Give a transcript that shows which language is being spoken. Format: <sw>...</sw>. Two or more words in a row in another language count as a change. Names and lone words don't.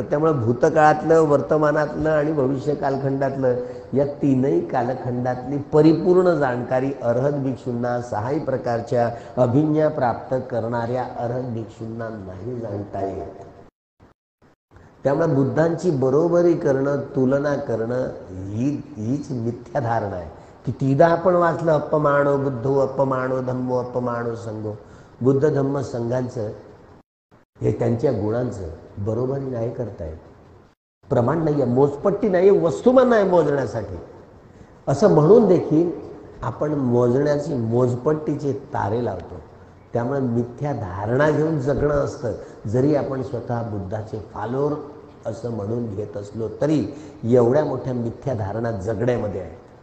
<mr>त्यामुळे भूतकाळातलं, वर्तमानातलं आणि भविष्य कालखंडातलं, या 3ही कालखंडातली परिपूर्ण जाणकारी अरहत भिक्षूंना, 6 प्रकारच्या अभिज्ञा प्राप्त करणाऱ्या अरहत भिक्षूंना नाही जाणता येत. त्यामुळे बुद्धांची बरोबरी करणं, तुलना करणं हीच मिथ्या धारणा आहे. कितीदा आपण वाचलं,</mr> <pi>अपमानो बुद्धो, अपमानो धम्मो, अपमानो संघो.</pi> <mr>बुद्ध धम्म संघांचं, हे त्यांच्या गुणांचं बरोबरी नाही करता येत. प्रमाण नाही आहे, मोजपट्टी नाही आहे, वस्तुमान नाही मोजण्यासाठी. असं म्हणून देखील आपण मोजण्याची, मोजपट्टीचे तारे लावतो. त्यामुळे मिथ्या धारणा घेऊन जगणं असतं. जरी आपण स्वतः बुद्धाचे फॉलोअर असं म्हणून घेत असलो तरी एवढ्या मोठ्या मिथ्या धारणा जगण्यामध्ये आहे.</mr>